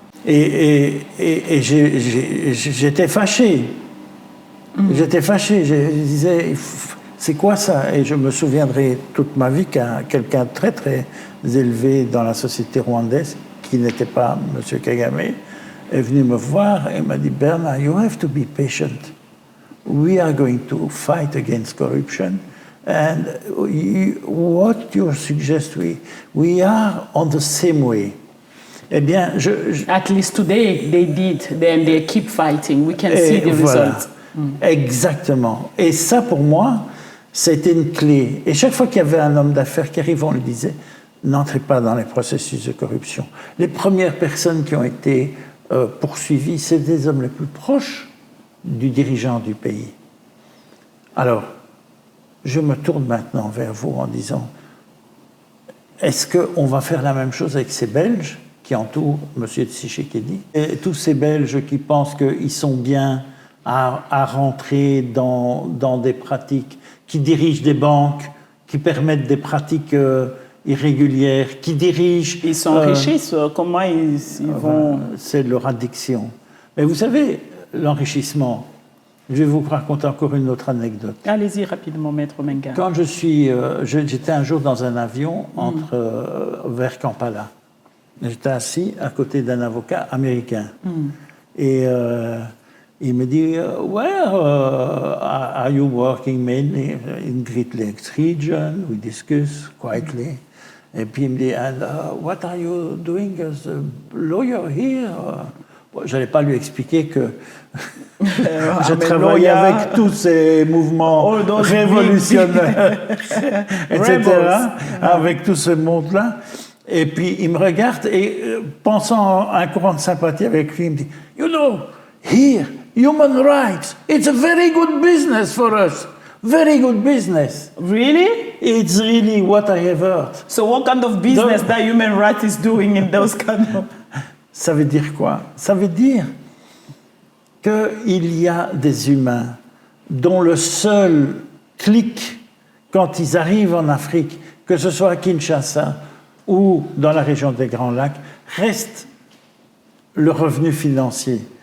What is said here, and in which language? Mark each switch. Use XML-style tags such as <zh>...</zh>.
<fr>Et j'étais fâché. J'étais fâché. Je disais, c'est quoi ça? Et je me souviendrai toute ma vie qu'un quelqu'un de très très élevé dans la société rwandaise, qui n'était pas M. Kagame, est venu me voir et m'a dit, Bernard,</fr> <en>you have to be patient. we are going to fight against corruption. And what you suggest, we are on the same way.</en> <fr>Eh bien,</fr> <en>At least today they did, then they keep fighting. We can see the results.</en> <fr>Exactement. Et ça, pour moi, c'était une clé. Et chaque fois qu'il y avait un homme d'affaires qui arrive, on lui disait, n'entrez pas dans les processus de corruption. Les premières personnes qui ont été poursuivies, c'est des hommes les plus proches du dirigeant du pays. Alors, je me tourne maintenant vers vous en disant, est-ce qu'on va faire la même chose avec ces Belges qui entourent M. Tshisekedi et tous ces Belges qui pensent qu'ils sont bien à rentrer dans des pratiques, qui dirigent des banques, qui permettent des pratiques irrégulières, qui dirigent... Ils s'enrichissent, comment ils vont... C'est leur addiction. Mais vous savez, l'enrichissement, je vais vous raconter encore une autre anecdote. Allez-y rapidement, Maître Menga. Quand j'étais un jour dans un avion vers Kampala. J'étais assis à côté d'un avocat américain. Et il me dit,</fr> <en>where are you working mainly? In Great Lakes region, we discuss quietly.</en> <fr>Et puis il me dit,</fr> <en>and what are you doing as a lawyer here?</en> <fr>Je n'allais pas lui expliquer que je travaillais avec tous ces mouvements révolutionnaires, etc., avec tout ce monde-là. Et puis il me regarde et, pensant à un courant de sympathie avec lui, il me dit,</fr> <en>you know, here, human rights, it's a very good business for us. Very good business. Really? It's really what I have heard. So what kind of business that human rights is doing in those kind of...</en> <fr>Ça veut dire quoi? Ça veut dire qu'il y a des humains dont le seul clic, quand ils arrivent en Afrique, que ce soit à Kinshasa ou dans la région des Grands Lacs, reste le revenu financier.</fr>